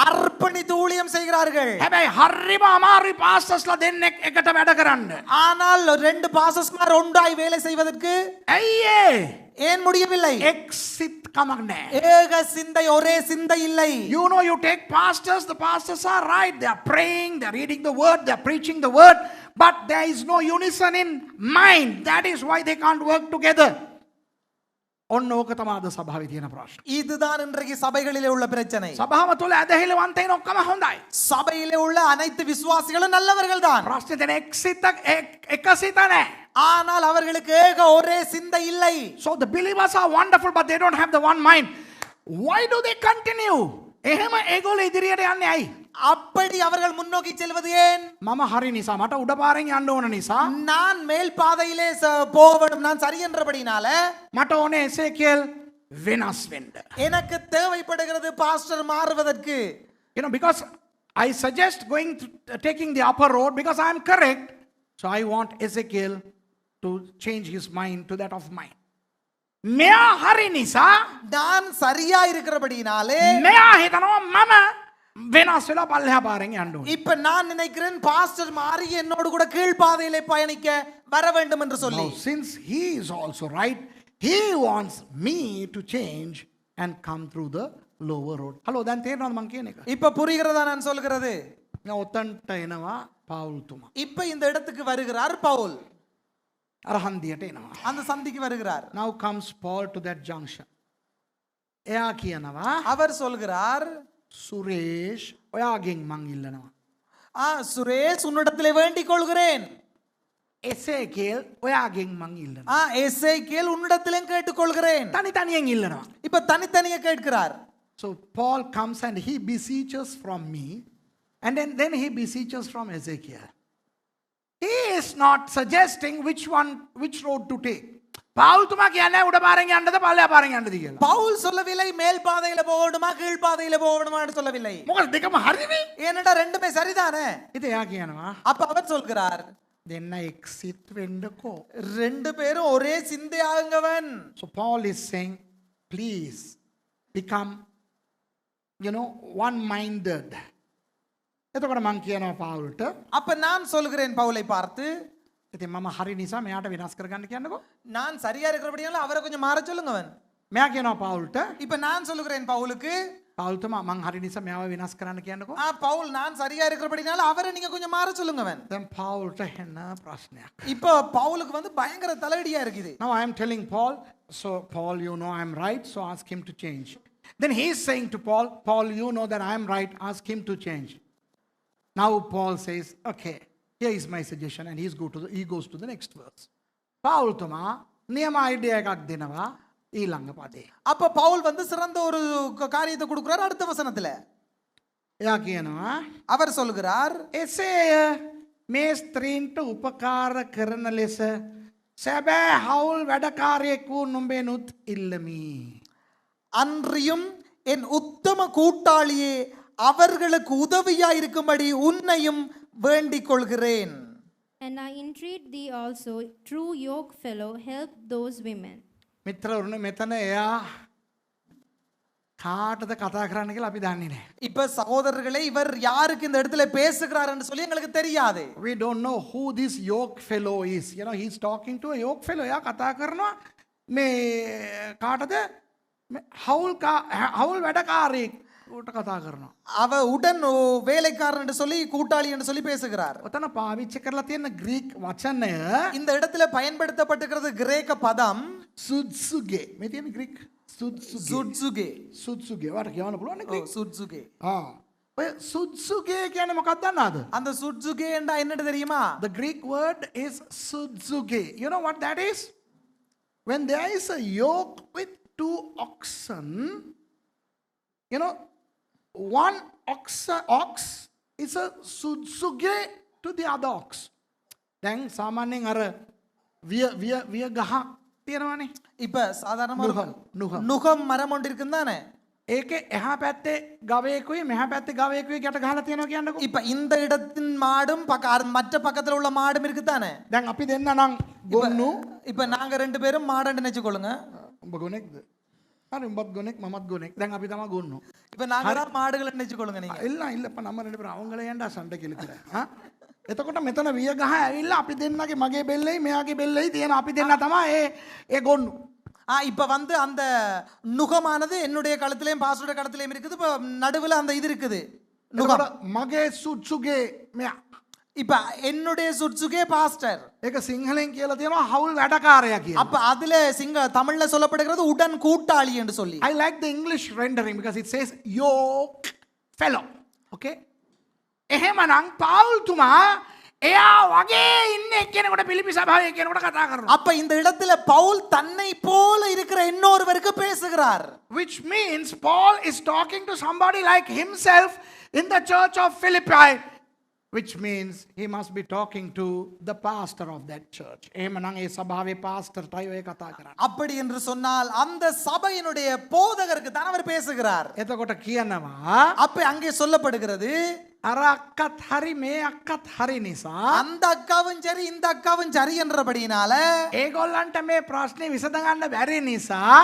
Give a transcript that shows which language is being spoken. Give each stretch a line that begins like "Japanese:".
Tamil: அர்ப்பணித்து ஊழியம் செய்கிறார்கள்.
Sinhala: හැබැයි හරිම අමාරුයි පාස්ටර්ස්ලා දෙන්නෙක් එකට වැඩ කරන්න.
Tamil: ஆனால் ரெண்டு பாஸ்டர்ஸ்மார் ஒன்றாய் வேலை செய்வதற்கு
Sinhala: ඇයි
Tamil: ஏன் முடியவில்லை?
Sinhala: එක්සිත් කමක් නැහැ.
Tamil: ஏக சிந்தை, ஒரே சிந்தை இல்லை.
English: You know, you take pastors, the pastors are right. They are praying, they are reading the word, they are preaching the word, but there is no unison in mind. That is why they can't work together.
Sinhala: ඔන්න ඕක තමයි අද සභාවේ තියෙන ප්‍රශ්න.
Tamil: இதுதான் இன்றைக்கு சபைகளிலே உள்ள பிரச்சனை.
Sinhala: සභාව තුළ ඇදහිලවන්තයින් ඔක්කොම හොඳයි.
Tamil: சபையிலே உள்ள அனைத்து விசுவாசிகளும் நல்லவர்கள் தான்.
Sinhala: ප්‍රශ්නේ තියෙන එකසිත නැහැ.
Tamil: ஆனால் அவர்களுக்கு ஏக ஒரே சிந்தை இல்லை.
English: So the believers are wonderful, but they don't have the one mind. Why do they continue?
Sinhala: එහෙම ඒගොල්ලෝ ඉදිරියට යන්නේ ඇයි?
Tamil: அப்படி அவர்கள் முன்னோக்கி செல்வது ஏன்?
Sinhala: මම හරි නිසා මට උඩ පාරෙන් යන්න ඕන නිසා
Tamil: நான் மேல் பாதையிலே போக வேண்டும், நான் சரி என்றபடினால
Sinhala: මට ඕනේ එසේකියල් වෙනස් වෙන්න.
Tamil: எனக்கு தேவைப்படுகிறது பாஸ்டர் மாறுவதற்கு.
English: You know, because I suggest taking the upper road because I am correct. So I want Ezekiel to change his mind to that of mine.
Sinhala: මෙයා හරි නිසා
Tamil: நான் சரியா இருக்கிறபடினாலே
Sinhala: මෙයා හිතනවා මම වෙනස් වෙලා පල්ලෙහා පාරෙන් යන්න ඕනේ.
Tamil: இப்ப நான் நினைக்கிறேன் பாஸ்டர் மாறி என்னோடு கூட கீழ் பாதையிலே பயணிக்க வர வேண்டும் என்று சொல்லி.
English: Now, since he is also right, he wants me to change and come through the lower road.
Sinhala: Hello, දැන් තේරෙනවද මං කියන එක?
Tamil: இப்ப புரிகிறதா நான் சொல்கிறது? நான்
Sinhala: ඔතන්ට එනවා පවුල්තුමා.
Tamil: இப்ப இந்த இடத்துக்கு வருகிறார் பவுல்.
Sinhala: අර හන්දියට එනවා.
Tamil: அந்த சந்திக்கு வருகிறார்.
English: Now comes Paul to that junction.
Sinhala: එයා කියනවා
Tamil: அவர் சொல்கிறார்,
Sinhala: සුරේෂ් ඔයාගෙන් මං ඉල්ලනවා.
Tamil: சுரேஷ் உன்னிடத்திலே வேண்டிக் கொள்கிறேன்.
Sinhala: එසේකේල් ඔයාගෙන් මං ඉල්ලනවා.
Tamil: எசேக்கியேல் உன்னிடத்திலே கேட்டுக்கொள்கிறேன்.
Sinhala: තනි තනියෙන් ඉල්ලනවා.
Tamil: இப்ப தனித்தனியே கேட்கிறார்.
English: So Paul comes and he beseeches from me, and then he beseeches from Ezekiel. He is not suggesting which road to take.
Sinhala: පවුල්තුමා කියන්නේ උඩ පාරෙන් යන්නද පල්ලෙහා පාරෙන් යන්නද කියලා.
Tamil: பவுல் சொல்லவில்லை மேல் பாதையில போகணுமா கீழ் பாதையில போகணுமா என்று சொல்லவில்லை.
Sinhala: මොකද දෙකම හරිනේ.
Tamil: ஏனடா ரெண்டுமே சரிதானே.
Sinhala: ඉතින් එයා කියනවා
Tamil: அப்ப அவர் சொல்கிறார்,
Sinhala: දෙන්න එක්සිට් වෙන්නකෝ.
Tamil: ரெண்டு பேரும் ஒரே சிந்தையாகுங்கவன்.
English: So Paul is saying, please become, one minded.
Sinhala: එතකොට මං කියනවා පවුල්ට,
Tamil: அப்ப நான் சொல்கிறேன் பவுலை பார்த்து,
Sinhala: ඉතින් මම හරි නිසා මෙයාට වෙනස් කරගන්න කියන්නකෝ.
Tamil: நான் சரியா இருக்கிறபடியால அவரை கொஞ்சம் மாற சொல்லுங்கவன்.
Sinhala: මෙයා කියනවා පවුල්ට,
Tamil: இப்ப நான் சொல்கிறேன் பவுலுக்கு,
Sinhala: පවුල්තුමා මං හරි නිසා මෙයාව වෙනස් කරන්න කියන්නකෝ.
Tamil: பவுல் நான் சரியா இருக்கிறபடினால அவரை நீங்க கொஞ்சம் மாற சொல்லுங்கவன்.
Sinhala: දැන් පවුල්ට එන්න ප්‍රශ්නයක්.
Tamil: இப்ப பவுலுக்கு வந்து பயங்கர தலையடியா இருக்குது.
English: Now I am telling Paul, so Paul, I am right, so ask him to change. Then he is saying to Paul, Paul, you know that I am right, ask him to change. Now Paul says, okay, here is my suggestion, and he goes to the next verse.
Sinhala: පවුල්තුමා නියම idea එකක් දෙනවා ඊළඟ පදේ.
Tamil: அப்ப பவுல் வந்து சிறந்த ஒரு காரியத்தை கொடுக்கிறார் அடுத்த வசனத்துல.
Sinhala: එයා කියනවා
Tamil: அவர் சொல்கிறார்,
Sinhala: එසේය මේ ස්ත්‍රීන්ට උපකාර කරන ලෙස සැබෑ හවුල් වැඩකාරයෙකු නුඹෙනුත් ඉල්ලමි.
Tamil: அன்றியும் என் உத்தம கூட்டாளியே அவர்களுக்கு உதவியா இருக்கும்படி உன்னையும் வேண்டிக் கொள்கிறேன்.
English: And I entreat thee also, true yoke fellow, help those women.
Sinhala: මිත්‍රවරුනි මෙතන එයා කාටද කතා කරන්න කියලා අපි දන්නේ නැහැ.
Tamil: இப்ப சகோதரர்களே, இவர் யாருக்கு இந்த இடத்துல பேசுகிறார் என்று சொல்லி எங்களுக்கு தெரியாது.
English: We don't know who this yoke fellow is. He's talking to a yoke fellow.
Sinhala: එයා කතා කරනවා මේ කාටද හවුල් වැඩකාරයෙක් ඌට කතා කරනවා.
Tamil: அவ உடன் வேலைக்காரன் என்று சொல்லி கூட்டாளி என்று சொல்லி பேசுகிறார்.
Sinhala: ඔතන පාවිච්චි කරලා තියෙන ග්‍රීක් වචනය
Tamil: இந்த இடத்துல பயன்படுத்தப்பட்டிருக்கிறது கிரேக்க பதம்
Sinhala: සුත්සුගේ. මේ තියෙන ග්‍රීක් සුත්සුගේ.
Tamil: சுட்சுகே.
Sinhala: සුත්සුගේ. වට කියවන්න පුළුවන් නේ ග්‍රීක්.
Tamil: சுட்சுகே.
Sinhala: ඔය සුත්සුගේ කියන්නේ මොකක්ද දන්නවද?
Tamil: அந்த சுட்சுகே என்றா என்னன்னு தெரியுமா?
English: The Greek word is sudzuge. You know what that is? When there is a yoke with two oxen, you know, one ox is a sudzuge to the other ox.
Sinhala: දැන් සාමාන්‍යයෙන් අර විය ගහ තියෙනවනේ.
Tamil: இப்ப சாதாரணமா நுகம். நுகம் மரம் ஒன்று இருக்கும் தானே?
Sinhala: ඒකේ එහා පැත්තේ ගවයෙකුයි මෙහා පැත්තේ ගවයෙකුයි ගැට ගහලා තියෙනවා කියන්නකෝ.
Tamil: இப்ப இந்த இடத்தின் மாடும் மற்ற பக்கத்துல உள்ள மாடும் இருக்கு தானே?
Sinhala: දැන් අපි දෙන්න නම් ගොන්නු.
Tamil: இப்ப நாங்க ரெண்டு பேரும் மாடன்னு நினைச்சுக்கொள்ளுங்க.
Sinhala: උඹ ගොනෙක්ද? හරි උඹත් ගොනෙක් මමත් ගොනෙක්. දැන් අපි තමයි ගොන්නු.
Tamil: இப்ப நாங்க தான் மாடுகளை நினைச்சுக்கொள்ளுங்க நீங்க. இல்லப்பா நம்ம ரெண்டு பேரும் அவங்கள ஏன்டா சண்டை கிழக்குற?
Sinhala: එතකොට මෙතන විය ගහ ඇවිල්ලා අපි දෙන්නගේ මගේ බෙල්ලයි මෙයාගේ බෙල්ලයි තියෙන අපි දෙන්න තමයි ඒ ගොන්නු.
Tamil: இப்ப வந்து அந்த நுகமானது என்னுடைய கழுத்திலையும் பாஸ்டருடைய கழுத்திலையும் இருக்குது. இப்ப நடுவுல அந்த இது இருக்குது நுகம்.
Sinhala: මගේ සුත්සුගේ මෙයා.
Tamil: இப்ப என்னுடைய சுட்சுகே பாஸ்டர்.
Sinhala: ඒක සිංහලෙන් කියලා තියෙනවා හවුල් වැඩකාරයා කියලා.
Tamil: அப்ப அதுல தமிழ்ல சொல்லப்படுகிறது உடன் கூட்டாளி என்று சொல்லி.
English: I like the English rendering because it says yoke fellow. Okay?
Sinhala: එහෙමනම් පාවුල්තුමා එයා වගේ ඉන්න එක්කෙනෙකුට පිලිපි සභාවේ එක්කෙනෙකුට කතා කරනවා.
Tamil: அப்ப இந்த இடத்துல பவுல் தன்னை போல இருக்கிற இன்னொருவருக்கு பேசுகிறார்.
English: Which means Paul is talking to somebody like himself in the church of Philippi. Which means he must be talking to the pastor of that church.
Sinhala: එහෙමනම් ඒ සභාවේ පාස්ටර්ටයි ඔය කතා කරන්නේ.
Tamil: அப்படி என்று சொன்னால் அந்த சபையினுடைய போதகருக்கு தான் அவர் பேசுகிறார்.
Sinhala: එතකොට කියනවා
Tamil: அப்ப அங்கே சொல்லப்படுகிறது
Sinhala: අර අක්කත් හරි මේ අක්කත් හරි නිසා
Tamil: அந்த அக்காவும் சரி இந்த அக்காவும் சரி என்றபடியினால
Sinhala: ඒගොල්ලන්ට මේ ප්‍රශ්නේ විසඳගන්න බැරි නිසා